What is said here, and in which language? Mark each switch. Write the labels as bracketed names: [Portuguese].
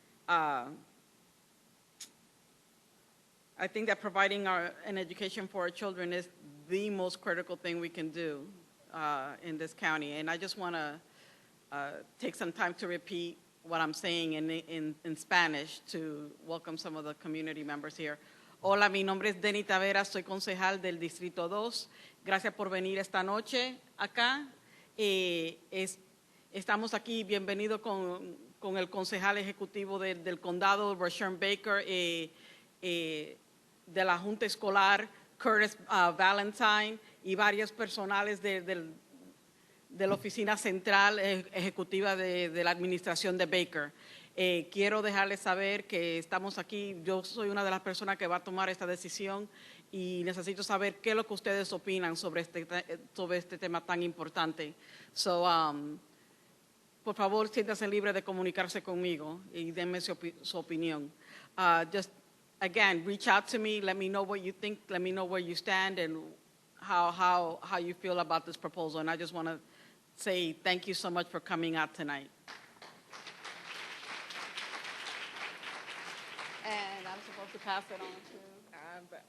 [English] I think that providing an education for our children is the most critical thing we can do in this county. And I just want to take some time to repeat what I'm saying in Spanish to welcome some of the community members here. [Spanish] Hola, mi nombre es Denny Taveras, soy concejal del Distrito 2. Gracias por venir esta noche acá. Estamos aquí, bienvenido con el concejal ejecutivo del condado, Rashern Baker, de la Junta Escolar, Curtis Valentine, y varios personales de la oficina central ejecutiva de la administración de Baker. Quiero dejarles saber que estamos aquí, yo soy una de las personas que va a tomar esta decisión y necesito saber qué es lo que ustedes opinan sobre este tema tan importante. So, por favor, siéntanse libres de comunicarse conmigo y denme su opinión. [English] Just, again, reach out to me, let me know what you think, let me know where you stand and how you feel about this proposal. And I just want to say thank you so much for coming out tonight. And I'm supposed to pass it on to...